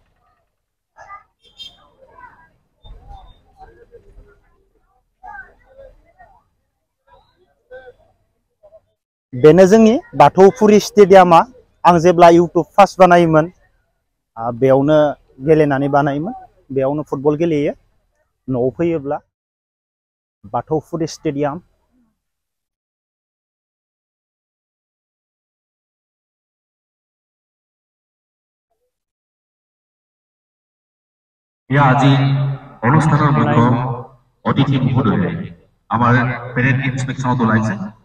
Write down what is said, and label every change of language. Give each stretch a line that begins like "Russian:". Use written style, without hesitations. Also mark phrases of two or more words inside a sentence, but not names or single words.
Bodo: बेनो जोंनि बाथौफुरि स्टेडियामा। आं जेब्ला इउटुब फार्स्ट बानायोमोन बेयावनो गेलेनानै बानायोमोन, बेयावनो फुटबल गेलेयो। न'आव फैयोब्ला बाथौफुरि स्टेडियाम।
Assamese: আজি অনুষ্ঠানৰ মুখ্য অতিথি মহোদয়ে আমাৰ পেৰেড ইনস্পেকশ্যনত ওলাইছে।